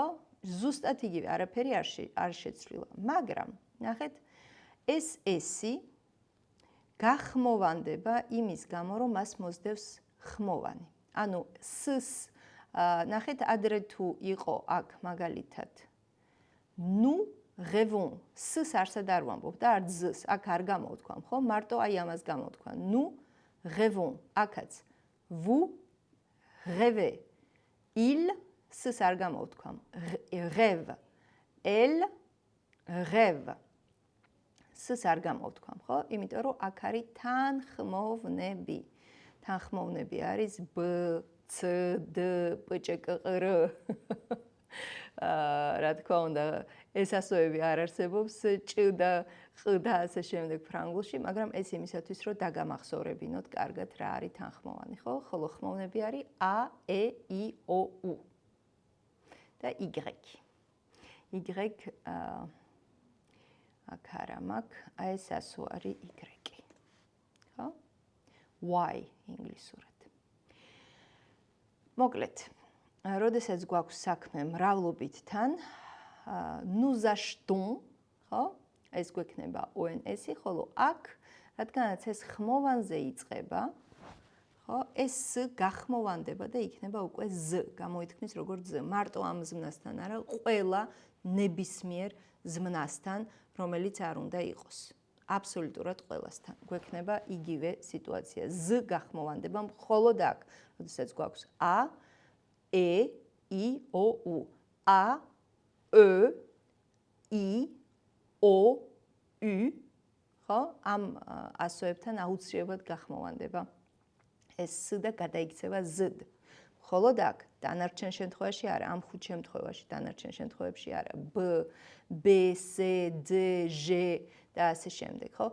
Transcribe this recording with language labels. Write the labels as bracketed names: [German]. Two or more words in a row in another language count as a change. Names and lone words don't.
[Georgian] ზუსტად იგივე, არაფერი არ შეცვლილა, მაგრამ ნახეთ ეს ესი გახმოვანდება იმის გამო, რომ მას მოსდევს ხმოვანი. ანუ ნახეთ ადრე თუ იყო აქ მაგალითად ნუ rêvons s-ს არსად არ ვამბობ და არ z-ს, აქ არ გამოვთქვამ, ხო? მარტო აი ამას გამოვთქვა. [French] Nous rêvons, აქაც vous rêvez. [Georgian] Il s-ს არ გამოვთქვამ. [French] Rêve. Elle rêve. [Georgian] S-ს არ გამოვთქვამ, ხო? იმიტომ რომ აქ არის თანხმოვნები. თანხმოვნები არის b, c, d, p, ჭ, k, r. რა თქმა უნდა, ეს ასოები არ არსებობს ჭ და ყ და ასე შემდეგ ფრანგულში, მაგრამ ეს იმისათვის, რომ დაგამახსოვრებინოთ კარგად რა არის თანხმოვანი, ხო? ხოლო ხმოვნები არის a, e, i, o, u და y. y აქ არა მაქვს, აი ეს ასო არის y. ხო? y ინგლისურად. მოკლედ, როდესაც გვაქვს საქმე მრავლობითთან, [French] nous achetons, [Georgian] ხო? ეს გვექნება ONS-ი, ხოლო აქ, რადგანაც ეს ხმოვანზე იწყება, ხო? ეს გახმოვანდება და იქნება უკვე z, გამოითქმის როგორც z. მარტო ამ ზმნასთან არა, ყველა ნებისმიერ ზმნასთან, რომელიც არ უნდა იყოს. აბსოლუტურად ყველასთან. გვექნება იგივე სიტუაცია. z გახმოვანდება მხოლოდ აქ, როდესაც გვაქვს a, e, i, o, u. [French] a, e, i, o, u, [Georgian] ხო? ამ ასოებთან აუცილებლად გახმოვანდება ეს s და გადაიქცევა z-д. მხოლოდ აქ დანარჩენ შემთხვევაში არა, ამ ხუთ შემთხვევაში დანარჩენ შემთხვევებში არა. b, b, c, d, ž და ასე შემდეგ, ხო?